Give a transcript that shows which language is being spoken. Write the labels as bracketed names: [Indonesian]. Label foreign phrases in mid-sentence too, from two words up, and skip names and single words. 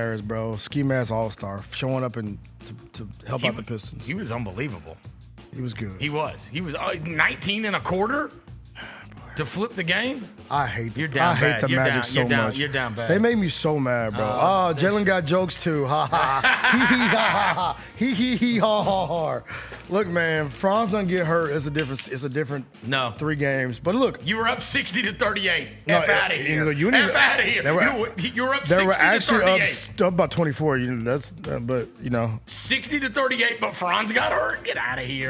[English] Harris, bro. Ski mask all-star. Showing up to help out the Pistons. He was unbelievable. He was good. He was 19 and a quarter. To flip the game? I hate You're down I hate bad. the You're Magic down, so you're down, much. You're down bad. They made me so mad, bro. Jaylon got jokes too. Ha ha. Hee hee ha ha ha. Hee hee hee ha ha ha. Look, man, Franz doesn't get hurt. It's a different 3 games. But look, you were up 60-38. No, F out of here. you F out of here. You were up 60 they were actually to 38. up about 24. But 60-38, but Franz got hurt. Get out of here.